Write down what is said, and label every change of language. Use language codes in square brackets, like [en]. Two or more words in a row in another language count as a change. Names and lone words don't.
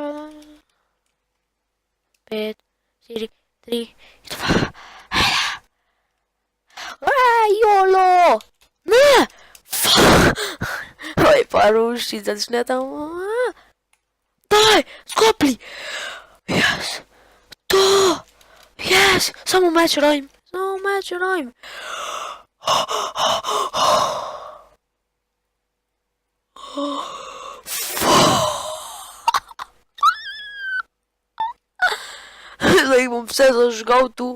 [sl] 5, 4, 3, 2, 1. Jolo! Ne! Fuck! Oj, pa ruši, začne tam. Daj, skopli! Yes! To! Yes! Samo meč rajm! Samo meč rajm! Zdaj bom vse zažgal tu.